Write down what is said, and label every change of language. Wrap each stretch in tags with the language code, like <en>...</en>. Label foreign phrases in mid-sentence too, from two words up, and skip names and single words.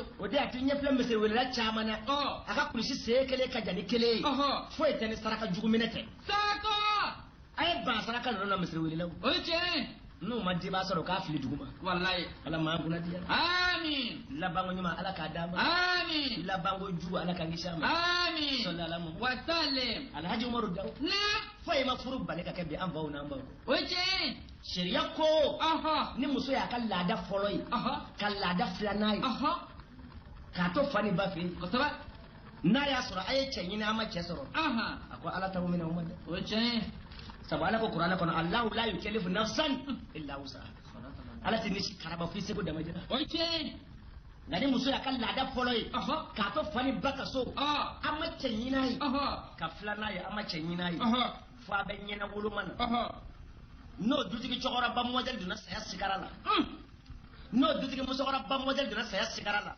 <bm>o de y'a to ɲɛ filɛ misiri welela caman na a ka kulusi see kelen ka jan ni kelen ye foyi tɛ ni saraka jugu minɛ tɛ saraka a ye ban saraka ninnu na misiri welelaw o ye tiɲɛ n'u ma diba sɔrɔ k'a fili dugu ma wallahi ala maa kunna diya amin labanko ɲuman ala k'a d'a ma amin labanko jugu ala k'a kisi a ma amin sɔlala mu</bm> <ar>وسلم</ar> <bm>alhaji umaru daw na foyi ma furu bali ka kɛ bi an faw n'an baw o ye tiɲɛ sariya ko ni muso y'a ka laada fɔlɔ ye ka laada filanan ye k'a to fa ni ba fɛ yen kosɛbɛ n'a y'a sɔrɔ a ye cɛ ɲini an ma cɛ sɔrɔ a ko ala t'aw minɛ o ma dɛ o ye tiɲɛ sabu ala ko kuranɛ kɔnɔ</bm> <ar>الله لا يكلف نفسا إلا وسعها</ar> <bm>ala tɛ ni si karaba f'i seko dama jira o ye tiɲɛ nka ni muso y'a ka laada fɔlɔ ye k'a to fa ni ba ka so an ma cɛ ɲini a ye ka filanan ye an ma cɛ ɲini a ye fo a bɛ ɲɛna woloma na n'o dutigi cɛkɔrɔba mɔdɛli donna saya sigara la n'o dutigi musokɔrɔba mɔdɛli donna saya sigara la</bm>